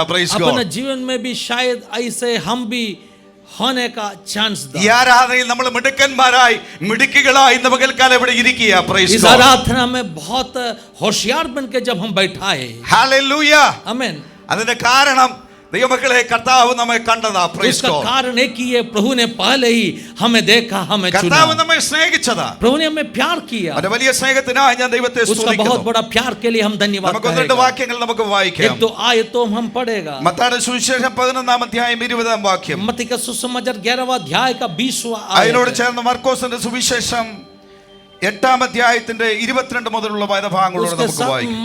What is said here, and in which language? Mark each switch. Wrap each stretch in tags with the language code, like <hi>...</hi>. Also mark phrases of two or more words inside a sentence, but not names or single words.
<ml>പ്രൈസ്</ml> <hi>अपने</hi> <ml>ഗോഡ്.</ml> <hi>जीवन में भी शायद ऐसे हम भी होने का चांस</hi> <ml>ഈ ആരാധനയിൽ നമ്മൾ മിടുക്കന്മാരായി മിടുക്കികളായി ഇന്ന് പകൽക്കാലം ഇവിടെ ഇരിക്കുക. പ്രൈസ്</ml> <hi>इस</hi> <ml>ഗോഡ്.</ml> <hi>आराधना में बहुत होशियार बन के जब हम बैठाए.</hi> <ml>ഹല്ലേലൂയ.</ml> <hi>आमीन.</hi> <ml>അതിന്റെ കാരണം ദൈവമക്കളെ കർത്താവ് നമ്മെ കണ്ടതാ. പ്രൈസ്</ml> <hi>उसका</hi> <ml>ഗോഡ്.</ml> <hi>कारण एक ही है, प्रभु ने पहले ही हमें देखा, हमें चुना.</hi> <ml>കർത്താവ് നമ്മെ സ്നേഹിച്ചതാ.</ml> <hi>प्रभु ने हमें प्यार किया.</hi> <ml>അവന്റെ വലിയ സ്നേഹത്തിനായി ഞാൻ ദൈവത്തെ</ml> <hi>उसका बहुत</hi> <ml>സ്തുതിക്കുന്നു.</ml> <hi>बड़ा प्यार के लिए हम धन्यवाद</hi> <ml>നമുക്ക് രണ്ട്</ml> <hi>करेंगे.</hi> <ml>വാക്യങ്ങൾ നമുക്ക് വായിക്കാം.</ml> <hi>एक तो आयतों हम पढ़ेगा.</hi> <ml>മത്തായിയുടെ സുവിശേഷം 11-ാം അധ്യായം 20-ാം വാക്യം.</ml> <hi>मत्ती का सुसमाचार 11वां अध्याय का 20वां</hi> <ml>അതിനോട്</ml> <hi>आयत.</hi> <ml>ചേർന്ന് മർക്കോസിന്റെ സുവിശേഷം 8-ാം അധ്യായത്തിന്റെ 22 മുതലുള്ള വേദഭാഗങ്ങളോട്</ml> <hi>उसके</hi> <ml>നമുക്ക്</ml> <hi>साथ</hi> <ml>വായിക്കാം.</ml>